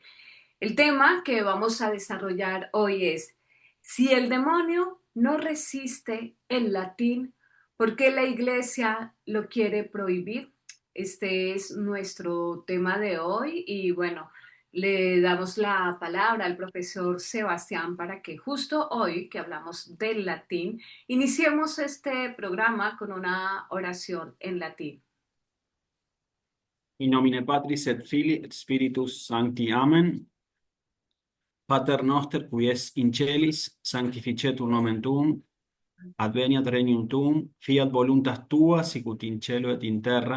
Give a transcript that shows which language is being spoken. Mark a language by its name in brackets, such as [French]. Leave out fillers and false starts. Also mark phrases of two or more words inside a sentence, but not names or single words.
[Spanish] El tema que vamos a desarrollar hoy es, si el demonio no resiste el latín, ¿por qué la iglesia lo quiere prohibir? Este es nuestro tema de hoy y bueno, le damos la palabra al profesor Sebastián para que justo hoy que hablamos del latín, iniciemos este programa con una oración en latín. [Latin] In nomine Patris et Filii et Spiritus Sancti. Amen. Pater noster, qui es in celis, sanctificetur nomen tuum, adveniat regnum tuum, fiat voluntas tua, sicut in cielo et in terra.